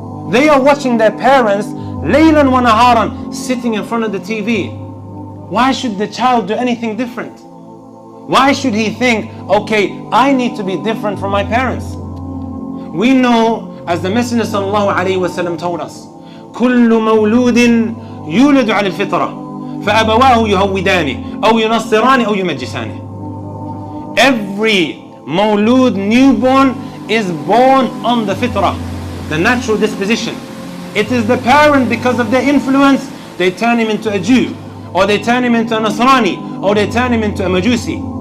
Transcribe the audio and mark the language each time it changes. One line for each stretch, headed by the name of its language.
English: They are watching their parents
Arabic: laylan wa naharan
English: sitting in front of the TV. Why should the child do anything different? Why should he think, okay, I need to be different from my parents? We know, as the Messenger sallallahu alaihi wasallam told us,
Arabic: كل مولود يولد على الفطرة فأبواه يهودانه أو ينصرانه أو يمجسانه.
English: Every mawlud, newborn, is born on the fitrah, the natural disposition. It is the parent, because of their influence, they turn him into a Jew, or they turn him into a Nasrani, or they turn him into a Majusi.